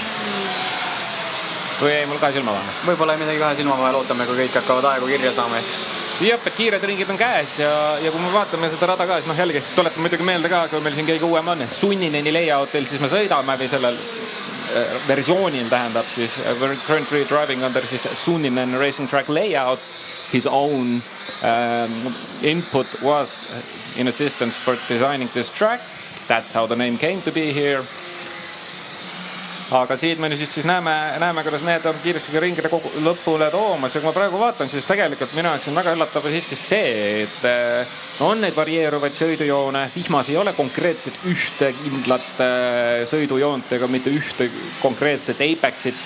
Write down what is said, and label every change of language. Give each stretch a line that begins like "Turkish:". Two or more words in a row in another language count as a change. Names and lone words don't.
Estonian: Või ei, mul 2 silma vahel? Võib-olla ei midagi 2 silma vahel, ootame, kui kõik hakkavad aegu kirja saama. Jah, et kiired ringid on käes ja kui me vaatame seda rada ka, siis jällegi tuletan muidugi meelde ka, kui meil siin keegi uuem on, Sunnineni layoutil, siis me sõidame või sellel versioonil tähendab siis
English: currently driving under
Estonian: siis Sunninen
English: Racing Track layout. His own input was in assistance for designing this track. That's how the name came to be here.
Estonian: Aga siit me nüüd siis näeme, kuidas need on kiiresti ringide lõpule toomas. Ja kui ma praegu vaatan, siis tegelikult minu jaoks on väga üllatav siiski see, et on neid varieeruvaid sõidujoone. Vihmas ei ole konkreetselt ühte kindlat sõidujoont ega mitte ühte konkreetset Apexit.